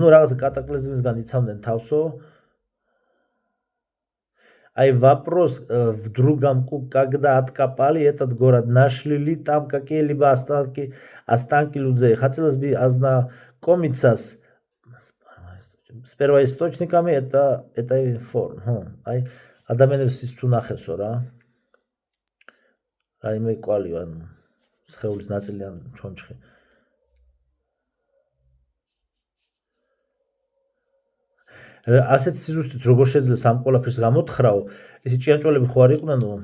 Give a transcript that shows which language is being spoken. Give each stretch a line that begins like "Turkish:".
Georgian: ну რაღაც კატაკლიზმისგან იცავდნენ თავსო.
Russian: Ай вопрос в другом, когда откопали этот город, нашли ли там какие-либо останки людей? Хотелось бы ознакомиться с первоисточниками этой формы.
Georgian: Ай ადამიანებს ის თუ ნახევსო რა. რაიმე კვალი ან სხეულის ნაწილი ან ჩონჩხი. ასეთ სიზუსტით როგორ შეძლეს ამ ყველაფერს გამოთხრაო, ისი ჭიანჭველები ხო არ იყვნენ?